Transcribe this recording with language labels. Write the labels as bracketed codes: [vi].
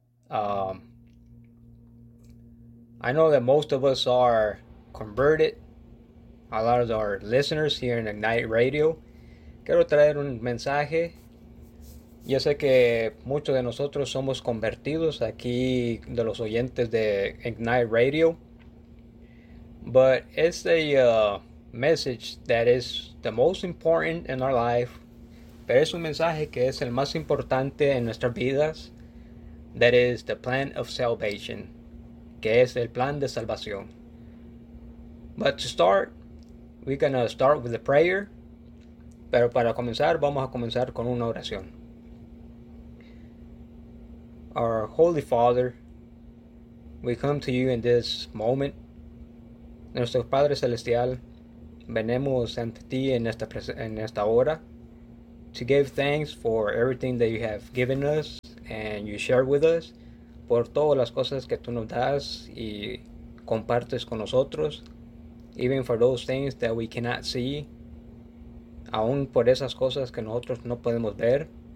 [en] I know that most of us are converted. A lot of our listeners here in Ignite Radio. [es] Quiero traer un mensaje. Yo sé que muchos de nosotros somos convertidos aquí de los oyentes de Ignite Radio. [en] But it's a message that is the most important in our life. [es] Pero es un mensaje que es el más importante en nuestras vidas. [en] That is the plan of salvation. [es] Que es el plan de salvación. [en] But to start, we're going to start with a prayer. [es] Pero para comenzar, vamos a comenzar con una oración. [en] Our Holy Father, we come to you in this moment. [es] Nuestro Padre Celestial, venemos ante ti en esta hora [en] to give thanks for everything that you have given us and you share with us, [es] por todas las cosas que tú nos das y compartes con nosotros, [en] even for those things that we cannot see, [es] aún por esas cosas que nosotros no podemos ver.